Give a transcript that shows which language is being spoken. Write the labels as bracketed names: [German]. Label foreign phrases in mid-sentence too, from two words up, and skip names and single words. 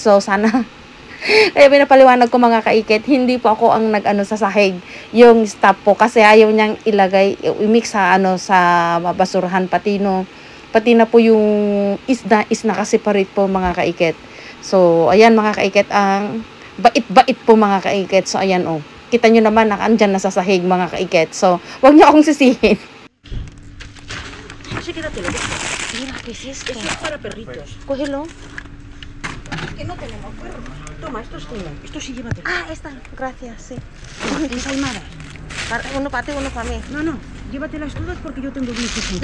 [Filipino] So sana kaya pinapaliwanag ko, mga kaikit, hindi po ako ang nag-ano sa sahig, yung stop po, kasi ayaw niyang ilagay, i-mix sa ano sa basurahan, pati na po yung isna kasi-separate po, mga kaikit. So ayan, mga kaikit, ang bait-bait po, mga kaikit. So ayan, oh, kita nyo naman, nakaandyan na sa sahig, mga kaikit. So wag niyo akong sisihin. [Spanish] Sí, quédatelo. Mira, ¿qué es esto? Esto es para perritos. Cógelo. Que no tenemos perros. Toma, esto es tuyo. Esto sí, llévatelo. Ah, esta, gracias, sí. Es Aymara. Uno para ti, uno para mí. No, llévatelas todas porque yo tengo 25.